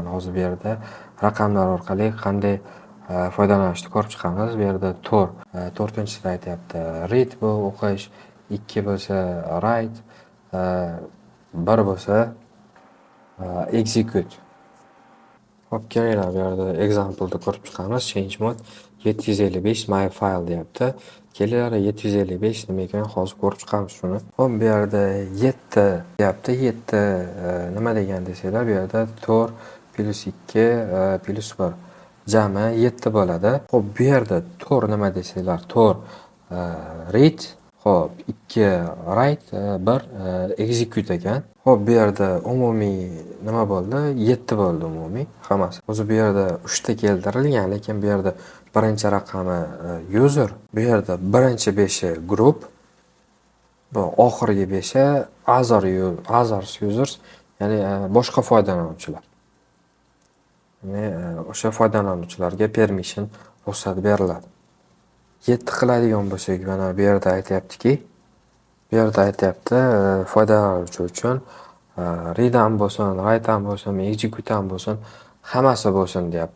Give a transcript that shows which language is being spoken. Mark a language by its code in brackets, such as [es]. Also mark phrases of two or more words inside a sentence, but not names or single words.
[uz] Hozir bu yerda raqamlar orqali qanday foydalanishni ko'rib chiqamiz. Bu yerda 4-sida aytyapti read bu o'qish, 2 bo'lsa write, 1 bo'lsa execute. Hop, kelinglar bu yerda example'da ko'rib chiqamiz. [en] Change mode 755 my file [uz] deyapti. Kelinglar 755 nima ekanini hozir ko'rib chiqamiz shuni. Hop, bu yerda 7 deyapti. 7 nima degan desanglar, bu yerda 4 plus 2 plus 1 jami 7 bo'ladi. Hop, bu yerda 4 nima desanglar, 4 read, hop 2 write, 1 execute ekan. Hop, bu yerda umumiy nima bo'ldi? 7 bo'ldi umumiy hammasi. O'zi bu yerda 3 ta keltirilgan, lekin bu yerda birinchi raqami user, bu yerda birinchi 5i group, bu oxirgi 5i [en] others users, [uz] ya'ni boshqa foydalanuvchilar. Ya'ni o'sha foydalanuvchilarga permission ruxsat beriladi. 7 qiladigan bo'lsak, mana bu yerda aytayaptiki, bu yerda aytayapti foydalanuvchi uchun read ham bo'lsin, write ham bo'lsin, execute ham bo'lsin, hammasi bo'lsin deyapti.